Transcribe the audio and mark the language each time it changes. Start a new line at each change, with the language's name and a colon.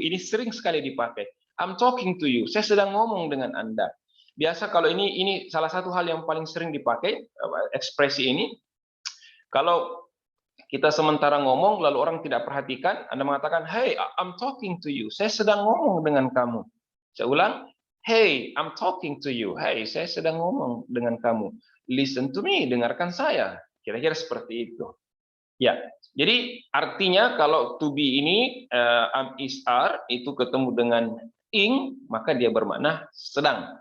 Indonesian: Ini sering sekali dipakai.
English: I'm talking to you.
Indonesian: Saya sedang ngomong dengan Anda. Biasa kalau ini salah satu hal yang paling sering dipakai ekspresi ini. Kalau kita sementara ngomong lalu orang tidak perhatikan, Anda mengatakan,
English: "Hey, I'm talking to you."
Indonesian: Saya sedang ngomong dengan kamu. Saya ulang,
English: "Hey, I'm talking to you."
Indonesian: Hey, saya sedang ngomong dengan kamu.
English: Listen to me,
Indonesian: dengarkan saya. Kira-kira seperti itu. Ya, jadi artinya kalau to be ini am, is, are itu ketemu dengan ing, maka dia bermakna sedang.